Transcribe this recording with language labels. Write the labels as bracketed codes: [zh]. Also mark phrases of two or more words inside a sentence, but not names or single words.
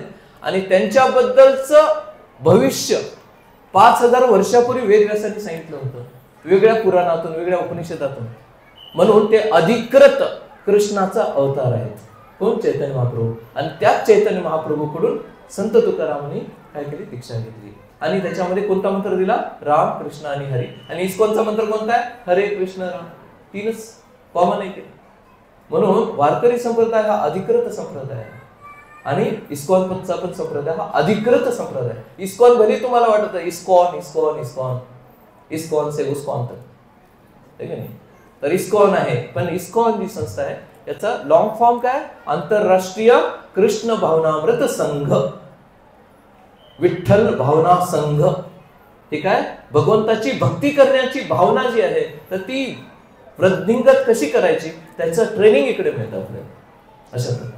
[mr] आणि त्यांच्याबद्दलचं भविष्य 5000 वर्षापूर्वी वेदव्यासांनी सांगितलं होतं, वेगळ्या पुराणातून, वेगळ्या उपनिषदातून. म्हणून ते अधिकृत कृष्णाचा अवतार आहेत. कोण? चैतन्य महाप्रभू. आणि त्याच चैतन्य महाप्रभूकडून संत तुकारामांनी काय केली? दीक्षा घेतली. आणि त्याच्यामध्ये कोणता मंत्र दिला? राम कृष्ण आणि हरी. आणि इस्कॉनचा मंत्र कोणता आहे? हरे कृष्ण राम. 3च कॉमन आहे. म्हणून वारकरी संप्रदाय हा अधिकृत संप्रदाय आहे. आणि इस्कॉनचा पण संप्रदाय हा अधिकृत संप्रदाय. इस्कॉन भले तुम्हाला वाटत इस्कॉन इस्कॉन इस्कॉन इस्कॉन [hi] से उस्कॉन तक, [mr] ठीक आहे. तर इस्कॉन आहे, पण इस्कॉन जी संस्था आहे याचा [en] long form [mr] काय, आंतरराष्ट्रीय कृष्ण भावनामृत संघ, विठ्ठल भावना संघ. ठीक आहे. भगवंताची भक्ती करण्याची भावना जी आहे तर ती वृद्धिंगत कशी करायची त्याचं ट्रेनिंग इकडे मिळतं आपल्याला, अशा प्रकारे.